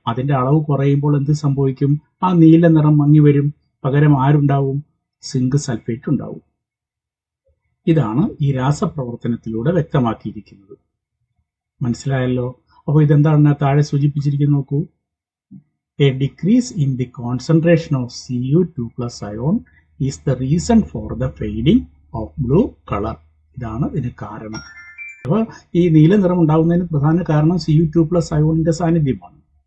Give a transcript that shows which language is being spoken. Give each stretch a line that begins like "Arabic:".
Malayalam: അതിന്റെ അളവ് കുറയുമ്പോൾ എന്ത് സംഭവിക്കും? ആ നീല നിറം മങ്ങി വരും. പകരം ആരുണ്ടാവും? സിങ്ക് സൾഫേറ്റ് ഉണ്ടാവും. ഇതാണ് ഈ രാസപ്രവർത്തനത്തിലൂടെ വ്യക്തമാക്കിയിരിക്കുന്നത്. മനസ്സിലായല്ലോ? അപ്പോൾ ഇതെന്താണ് താഴെ സൂചിപ്പിച്ചിരിക്കുന്നത്? നോക്കൂ.
English: A decrease in the concentration of Cu2+ ion is the reason for the fading of blue color.
Malayalam: ഇതാണ് ഇതിന് കാരണം. അപ്പോൾ ഈ നീല നിറം ഉണ്ടാകുന്നതിന് പ്രധാന കാരണം Cu2+ അയോണിന്റെ സാന്നിധ്യമാണ്.